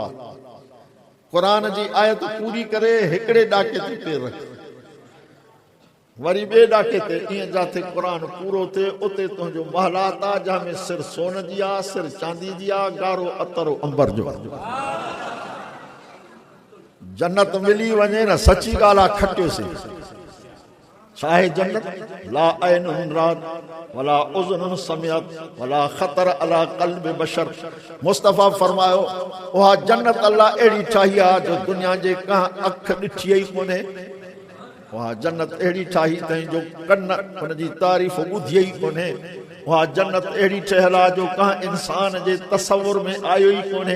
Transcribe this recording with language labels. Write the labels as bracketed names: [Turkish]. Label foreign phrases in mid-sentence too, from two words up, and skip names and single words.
[Sindhi] क़ुरान जी आयत पूरी करे हिकिड़े ॾाके ते पेर रख, वरी ॿिए ॾाके ते, ईअं जाते क़ुरान पूरो थिए उते तुंहिंजो महलात आहे, जंहिंमें सिर सोन जी आहे, सिर चांदी जी आहे, ॻाढ़ो अतरो अंबर जो। जन्नत मिली वञे न, सची ॻाल्हि आहे, खटियोसीं। छा आहे जन्नत? [Arabic] لا عين رأت ولا أذن سمعت ولا خطر على قلب بشر. [Sindhi] मुस्तफ़ा फरमायो उहा जन्नत अल्लाह अहिड़ी ठाही आहे जो दुनिया जे कंहिं अख ॾिठी ई कोन्हे। उहा जन्नत अहिड़ी ठाही अथई जो कन हुन जी तारीफ़ ॿुधी ई कोन्हे। उहा जन्नत अहिड़ी ठहियल आहे जो कंहिं इंसान जे तसवुर में आयो ई कोन्हे।